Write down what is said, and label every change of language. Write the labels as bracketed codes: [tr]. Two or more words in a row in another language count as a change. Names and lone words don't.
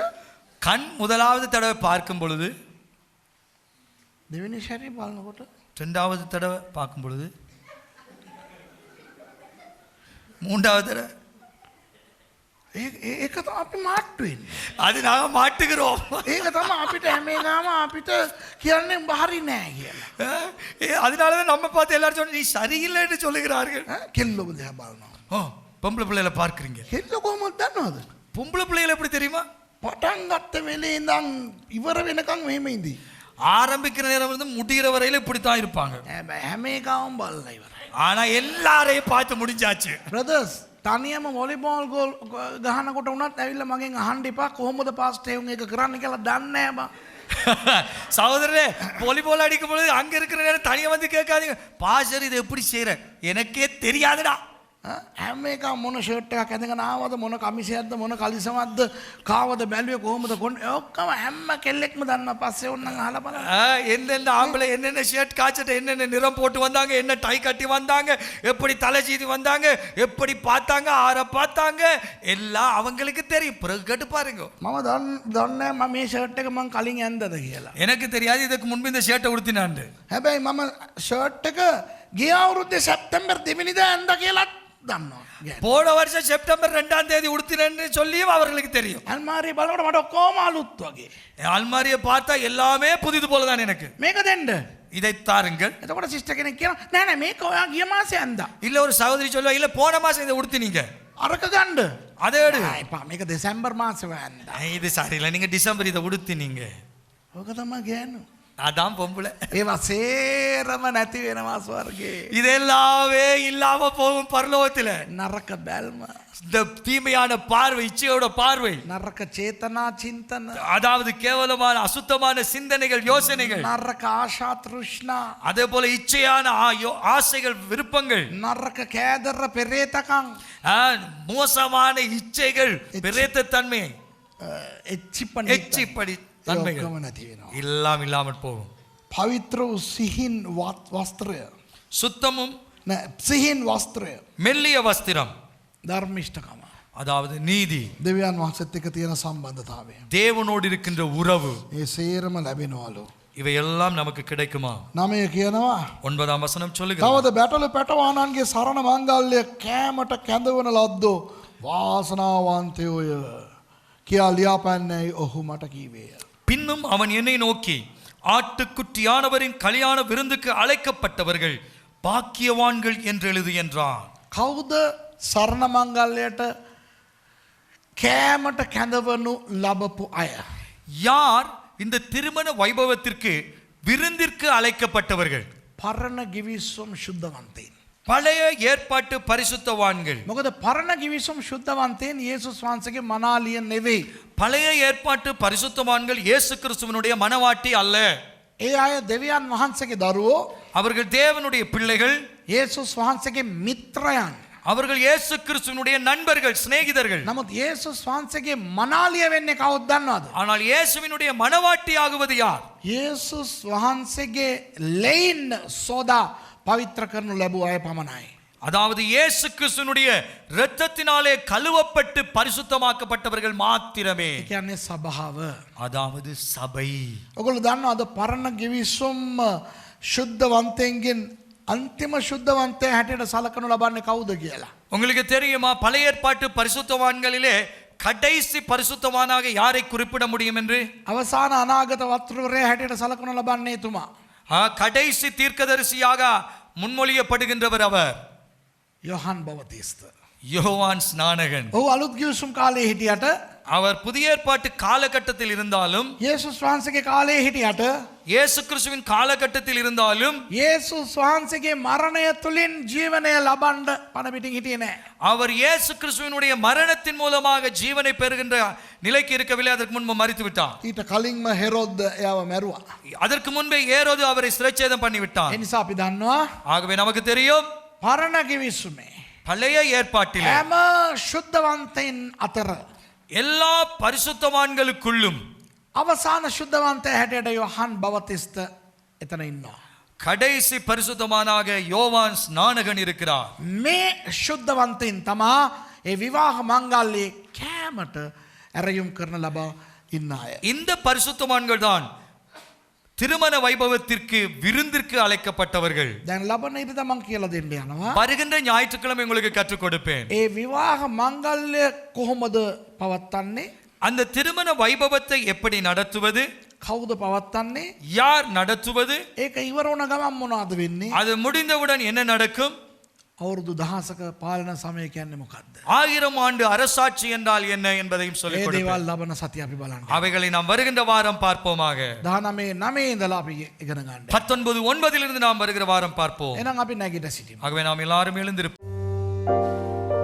[ta] கண் முதலாவது தடவை பார்க்கும் பொழுது, [si] දෙවෙනි සැරේ බලනකොට [ta] இரண்டாவது தடவை பார்க்கும் பொழுது, மூன்றாவது தடவை, [si] ඒක තමයි අපි මාට්ටු වෙන්නේ. [ta] அது நாங்க மாட்டுகிறோம். [si] ඒක තමයි අපිට හැම එකම අපිට කියන්නේ උඹ හරි නෑ කියලා. [ta] அதனாலதான் நம்ம பார்த்து எல்லாரும் சொன்ன நீ சரியில்லை என்று சொல்லுகிறார்கள். [si] කෙල්ලොම දිහා බලනවා. [ta] பொம்பளை பிள்ளைகளை பார்க்கிறீங்க. [si] කෙල්ල කොහොමද දන්නවද? [ta] பொம்பளை பிள்ளைகளை எப்படி தெரியுமா? [si] පටන් ගත්ත වෙලේ ඉඳන් ඉවර වෙනකන් මෙහෙම ඉඳී. [ta] ஆரம்பிக்கிற நேரம் இருந்து முடிகிற வரையில இப்படித்தான் இருப்பாங்க. [si] හැම එකම බලලා ඉවරයි. [ta] ஆனா எல்லாரையும் பார்த்து முடிஞ்சாச்சு. [si] බ්‍රදර්ස් තනියම [en] volleyball goal [si] ගහනකොට උනත් ඇවිල්ලා මගෙන් අහන්න එපා කොහොමද පාස්ට් එහෙන් එක කරන්න කියලා දන්නේ නැහැ බා. [ta] சகோதரரே, வாலிபால் அடிக்கும் பொழுது அங்க இருக்கிற நேரம் தனியா வந்து கேட்காதீங்க, பாஸ்டர் இது எப்படி செய்யற, எனக்கே தெரியாதுடா. [si] හැම එක මොන ෂර්ට් එකක් ඇඳගෙන ආවද මොන කමිසයක්ද මොන කලිසමක්ද කාවද බැලුවේ කොහොමද කොන්නේ ඔක්කොම හැම කෙල්ලෙක්ම දන්නවා. පස්සේ ඕනනම් අහලා බලන්න. [ta] என்னென்ன ஆம்பளை என்னென்ன ஷர்ட் காய்ச்சிட்டு என்னென்ன நிறம் போட்டு வந்தாங்க, என்ன டை கட்டி வந்தாங்க, எப்படி தலை சீதி வந்தாங்க, எப்படி பார்த்தாங்க, ஆற பார்த்தாங்க, எல்லாம் அவங்களுக்கு தெரியும். பிறகு கேட்டு பாருங்க. [si] මම දන්නේ මම මේ ෂර්ට් එක මං කලින් ඇන්දද කියලා. [ta] எனக்கு தெரியாது இதுக்கு முன்பு இந்த ஷர்ட்டை உடுத்தினாண்டு. [si] හැබැයි මම ෂර්ට් එක ගිය අවුරුද්දේ සැප්තැම්බර් 2 වෙනිදා ඇන්දා කියලා දන්නවා. [ta] போன வருஷம் செப்டம்பர் 2ஆம் தேதி உடுத்தினேன்னு சொல்லியும் அவர்களுக்கு தெரியும். [si] අල්මාරිය බලනකොට මට ඔක්කොම අලුත් වගේ. [ta] அல்மாரியை பார்த்தா எல்லாமே புதிது போலதான் எனக்கு. [si] මේක දෙන්න. [ta] இதை தாருங்கள். [si] එතකොට සිස්ටර් කෙනෙක් කියනවා නෑ නෑ මේක ඔයා ගිය මාසේ ඇන්දා. [ta] இல்ல ஒரு சகோதரி சொல்லுவா, இல்ல போன மாசம் இதை உடுத்தினீங்க, [si] අරක ගන්න. [ta] அதை எடு. [si] එපා මේක දෙසැම්බර් මාසේ ඇන්දා. [ta] இது சரியில்லை, நீங்க டிசம்பர் இதை உடுத்தினீங்க. [si] ඕක තමයි ගෑනු. [ta] அதான் பொம்பளை. [si] ඒවා සේරම නැති වෙනවා ස්වර්ගේ. [ta] இது எல்லாமே இல்லாம போகும் பரலோகத்துல. [si] නරක බැල්ම. [ta] இந்த தீமையான பார்வை, இச்சையோட பார்வை, [si] නරක චේතනා චින්තන. [ta] அதாவது கேவலமான அசுத்தமான சிந்தனைகள், யோசனைகள், [si] නරක ආශා තෘෂ්ණා. [ta] அதே போல இச்சையான ஆசைகள், விருப்பங்கள், [si] නරක කෑදර පෙරේතකම්. [ta] மோசமான இச்சைகள், பிரேத்த தன்மை, [si] එච්චිපණ [ta] எச்சிப்படி தன்மைகள் [si] ඔක්කොම නැති වෙනවා. [ta] எல்லாம் இல்லாமல் போகும். [si] පවිත්‍ර වූ සිහින් වස්ත්‍රය. [ta] சுத்தமும் [si] නෑ සිහින් වස්ත්‍රය. [ta] மெல்லிய வஸ்திரம், [si] ධර්මිෂ්ඨකම. [ta] அதாவது நீதி, [si] දෙවියන් වහන්සේත් එක්ක තියෙන සම්බන්ධතාවය. [ta] தேவனோடு இருக்கின்ற உறவு, [si] ඒ සේරම ලැබෙනවලු. [ta] இவை எல்லாம் நமக்கு கிடைக்குமா? [si] 9 කියනවා [ta] 9ஆம் வசனம் சொல்லுகிறது, [si] තවද බැටළු පැටවානන්ගේ සරණ මංගල්‍ය කෑමට කැඳවන ලද්දෝ වාසනාවන්තයෝය කියා ලියාපන්නේයි ඔහු මට කීවේය. [ta] பின்னும் அவன் என்னை நோக்கி, ஆட்டுக்குட்டியானவரின் கல்யாண விருந்துக்கு அழைக்கப்பட்டவர்கள் பாக்கியவான்கள் என்று எழுது என்றான். [si] කවුද සරණ මංගල්‍යයට කෑමට කැඳවනු ලබපු අය? [ta] யார் இந்த திருமண வைபவத்திற்கு விருந்திற்கு அழைக்கப்பட்டவர்கள்? [si] පරණ ගිවිසුම් ශුද්ධවන්තයින්. [ta] பழைய ஏற்பாட்டு பரிசுத்தவான்கள். [si] මොකද පරණ ගිවිසුම් ශුද්ධවන්තයින් යේසුස් වහන්සේගේ මනාලිය නෙවෙයි. [ta] பழைய ஏற்பாட்டு பரிசுத்தவான்கள் இயேசு கிறிஸ்துவினுடைய மனவாட்டி அல்ல. [si] ඒ අය දෙවියන් වහන්සේගේ දරුවෝ. [ta] அவர்கள் தேவனுடைய பிள்ளைகள். [si] යේසුස් වහන්සේගේ මිත්‍රයන්. [ta] அவர்கள் இயேசு கிறிஸ்துவினுடைய நண்பர்கள், சிநேகிதர்கள். [si] නමුත් යේසුස් වහන්සේගේ මනාලිය වෙන්නේ කවුද දන්නවද? [ta] ஆனால் இயேசுவினுடைய மனவாட்டி ஆகுவது யார்? [si] යේසුස් වහන්සේගේ ලෙයින් සෝදා පවිත්‍ර කරනු ලැබුව අය පමණයි. [ta] அதாவது இயேசு கிறிஸ்துவினுடைய இரத்தத்தினாலே கழுவப்பட்டு பரிசுத்தமாக்கப்பட்டவர்கள் மாத்திரமே. [si] ඒ කියන්නේ සභාව. [ta] அதாவது சபை. [si] ඔයගොල්ලෝ දන්නවද පරණ ගිවිසුම් ශුද්ධවන්තයන්ගෙන් අන්තිම ශුද්ධවන්තයා හැටියට සලකනු ලබන්නේ කවුද කියලා? [ta] உங்களுக்கு தெரியுமா பழைய ஏற்பாட்டு பரிசுத்தவான்களிலே கடைசி பரிசுத்தவானாக யாரை குறிப்பிட முடியும் என்று? [si] අවසාන අනාගත වස්ත්‍රවරයා හැටියට සලකනු ලබන්නේ එතුමා. [ta] கடைசி தீர்க்கதரிசியாக முன்மொழியப்படுகின்றவர் அவர் [si] යොහන් බවතිස්ත. [ta] யோவான் ஸ்நானகன். [si] ඔහු අලුත් ගිවිසුම් කාලේ හිටියට [ta] அவர் புதிய ஏற்பாட்டு காலகட்டத்தில் இருந்தாலும், [si] යේසුස් වහන්සේගේ කාලේ හිටියට [ta] இயேசு கிறிஸ்துவின் காலகட்டத்தில் இருந்தாலும், [si] යේසුස් වහන්සේගේ මරණය තුලින් ජීවනය ලබන්න පණ පිටින් හිටියේ නැහැ. [ta] அவர் இயேசு கிறிஸ்துவினுடைய மரணத்தின் மூலமாக ஜீவனை பெறுகின்ற நிலைக்கு இருக்கவில்லை. அதற்கு முன்பு மரித்து விட்டார். [si] ඊට කලින්ම හෙරොද්ද එයාව මැරුවා. [ta] அதற்கு முன்பே ஏரோது அவரை சிறைச்சேதம் பண்ணி விட்டார். [si] ඒ නිසා අපි දන්නවා [ta] ஆகவே நமக்கு தெரியும், [si] පරණ ගිවිසුමේ [ta] பழைய ஏற்பாட்டிலே [si] හැම ශුද්ධවන්තයින් අතර [ta] எல்லா பரிசுத்தவான்களுக்குள்ளும் [si] අවසාන ශුද්ධවන්තයා හැටියට යොහන් බවතිස්ත එතන ඉන්නවා. [ta] கடைசி பரிசுத்தமானாக யோவான் ஸ்நானகன் இருக்கிறார். [si] මේ ශුද්ධවන්තයින් තමා ඒ විවාහ මංගල්‍යයේ කෑමට ඇරයුම් කරන ලබා ඉන්න අය. [ta] இந்த பரிசுத்தவான்கள் தான் திருமண வைபவத்திற்கு விருந்திற்கு அழைக்கப்பட்டவர்கள். [si] දැන් ලබන ඉරිදා මං කියලා දෙන්න යනවා. [ta] வருகின்ற ஞாயிற்றுக்கிழமை உங்களுக்கு கற்றுக் கொடுப்பேன். [si] ඒ විවාහ මංගල්‍ය කොහොමද පවත්වන්නේ? [ta] அந்த திருமண வைபவத்தை எப்படி நடத்துவது, [si] කවුද පවත්වන්නේ? [ta] யார் நடத்துவது, [si] ඒක ඉවර වුණ ගමන් මොනවද වෙන්නේ? [ta] அது முடிந்தவுடன் என்ன நடக்கும்? [si] අවුරුදු 10ක පාලන සමය කියන්නේ මොකද්ද? [ta] 1000 ஆண்டு அரசாட்சி என்றால் என்ன என்பதையும் சொல்லிக் [si] ඒ [ta] கொடுப்பேன். [si] දේවල් ලබන සතිය අපි බලන්න. [ta] அவைகளை நாம் வருகின்ற வாரம் பார்ப்போமாக. [si] 19 ඉඳලා අපි ඉගෙන ගන්න. [ta] 19:9 நாம் வருகிற வாரம் பார்ப்போம். [si] එහෙනම් අපි නැගිට සිටිමු. [ta] ஆகவே நாம் எல்லாரும் எழுந்திருப்போம்.